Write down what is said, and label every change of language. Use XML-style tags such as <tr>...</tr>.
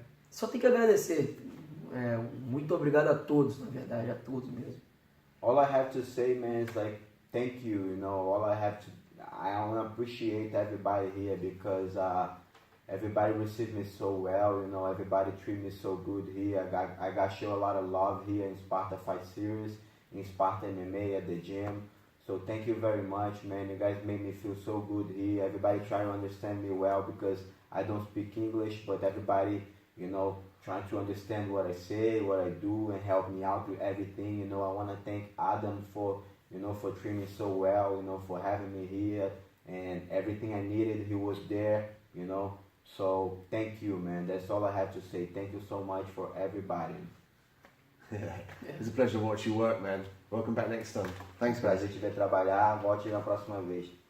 <pt>Só tenho que agradecer. Muito obrigado a todos, na verdade, a todos mesmo.</pt> <en>All I have to say, man, is like, thank you, you know. I want to appreciate everybody here because everybody received me so well, you know. Everybody treated me so good here. I got show a lot of love here in Sparta Fight Series, in Sparta MMA at the gym. So thank you very much, man. You guys made me feel so good here. Everybody trying to understand me well because I don't speak English, but everybody, you know, trying to understand what I say, what I do, and help me out with everything. You know, I want to thank Adam for treating me so well, you know, for having me here, and everything I needed, he was there, you know. So thank you, man. That's all I have to say. Thank you so much for everybody. It's a pleasure to watch you work, man. Welcome back next time. Thanks, guys.</en> <pt>Prazer te ver trabalhar. Volte na próxima vez.</pt>